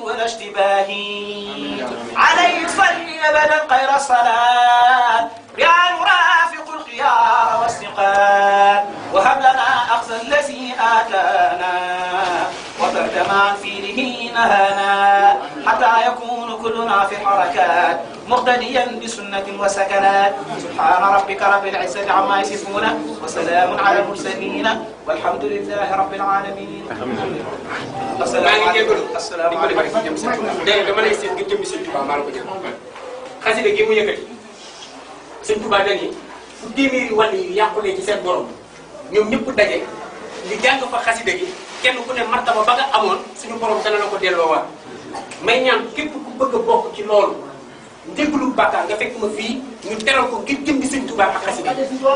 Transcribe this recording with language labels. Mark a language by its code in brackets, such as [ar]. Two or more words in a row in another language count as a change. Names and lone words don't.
[ar] ولا اشتباه عليه صلي أبدا خير الصلاة يا مرافق الخيار والثقات وهب لنا أخذ الذي آتانا وبعد ما عن فيله نهانا حتى يكون كلنا في حركات مقتديا بسنة وسكنات سبحان ربك رب العزة عما يصفون وسلام على المرسلين والحمد لله رب العالمين. السلام عليكم. السلام عليكم. [wo] dama lay seet ngir jëm Sëñ Tuubaa maa la ko jël xasida gi mu yëkkati Sëñ Tuubaa dañuy fu téeméeri wàll yi yàqulee ci seen borom ñoom ñëpp daje ñu jàng fa xasida gi kenn ku ne martaba ba nga amoon suñu borom dana la ko delloowaat may ñaan képp ku bëgg a bokk ci loolu njëglu bàkkaar nga fekk ma fii ñu teral ko ngir jëm Sëñ Tuubaa ak xasida gi